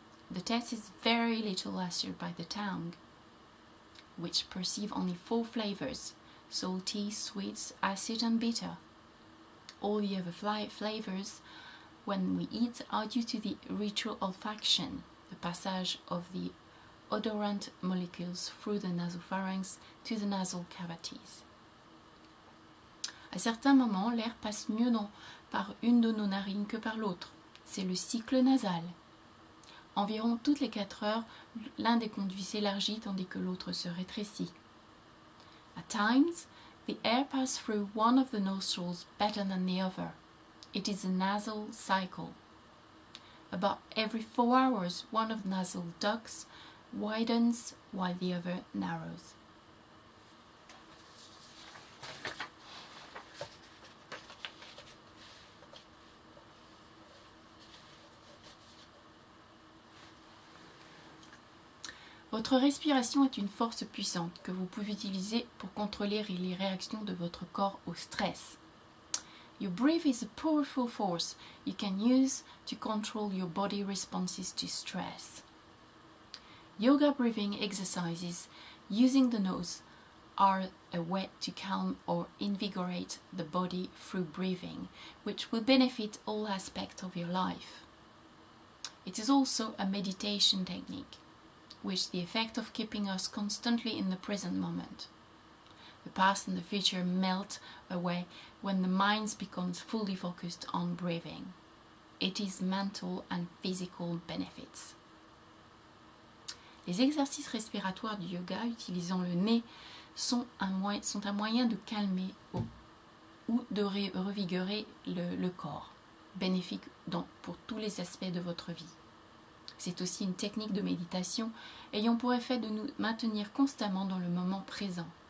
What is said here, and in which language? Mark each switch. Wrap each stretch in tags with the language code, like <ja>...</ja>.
<en>The taste is very little assured by the tongue, which perceive only 4 flavors: salty, sweet, acid and bitter. All the other flavors when we eat are due to the retroolfaction, the passage of the odorant molecules through the nasopharynx to the nasal cavities.</en> <fr>À certains moments, l'air passe mieux par une de nos narines que par l'autre. C'est le cycle nasal. Environ toutes les 4 heures, l'un des conduits s'élargit tandis que l'autre se rétrécit.</fr> <en>At times, the air passes through one of the nostrils better than the other. It is a nasal cycle. About every 4 hours, one of the nasal ducts widens while the other narrows.</en> <fr>Votre respiration est une force puissante que vous pouvez utiliser pour contrôler les réactions de votre corps au stress.</fr> <en>Your breath is a powerful force you can use to control your body responses to stress. Yoga breathing exercises using the nose are a way to calm or invigorate the body through breathing, which will benefit all aspects of your life. It is also a meditation technique, with the effect of keeping us constantly in the present moment. The past and the future melt away when the mind becomes fully focused on breathing. It is mental and physical benefits.</en> <fr>Les exercices respiratoires du yoga utilisant le nez sont un moyen de calmer ou de revigorer le corps, bénéfique pour tous les aspects de votre vie. C'est aussi une technique de méditation ayant pour effet de nous maintenir constamment dans le moment présent.</fr>